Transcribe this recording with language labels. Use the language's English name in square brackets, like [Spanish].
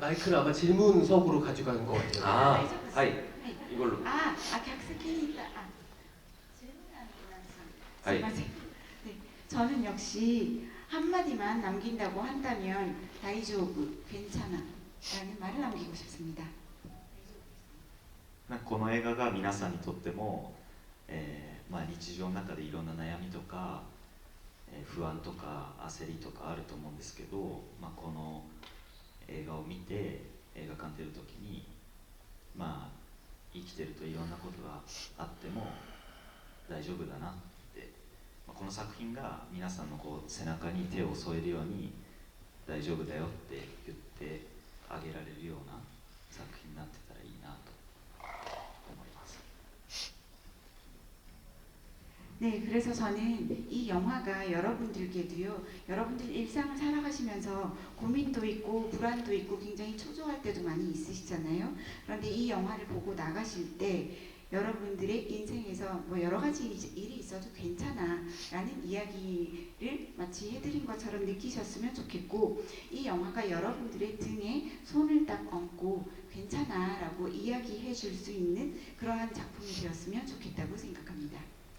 [Korean] 마이크를 아마 질문석으로 가져가는 것 같아요. 하이. 이걸로. 객석에 있다. 하이. 네, 저는 역시 한마디만 남긴다고 한다면 다이조브, 괜찮아 라는 말을 남기고 싶습니다. [Japanese] なんかこの映画が皆さんにとっても、日常の中でいろんな悩みとか、不安とか焦りとかあると思うんですけど、この映画を見て映画館出るときに、生きてるといろんなことがあっても大丈夫だなって、この作品が皆さんの背中に手を添えるように大丈夫だよって言ってあげられるような作品になってたらいいなと思います。 [Korean] 네, 그래서 저는 이 영화가 여러분들께도요, 여러분들 일상을 살아가시면서 고민도 있고 불안도 있고 굉장히 초조할 때도 많이 있으시잖아요. 그런데 이 영화를 보고 나가실 때 여러분들의 인생에서 뭐 여러 가지 일이 있어도 괜찮아 라는 이야기를 마치 해드린 것처럼 느끼셨으면 좋겠고, 이 영화가 여러분들의 등에 손을 딱 얹고 괜찮아 라고 이야기해 줄 수 있는 그러한 작품이 되었으면 좋겠다고 생각합니다.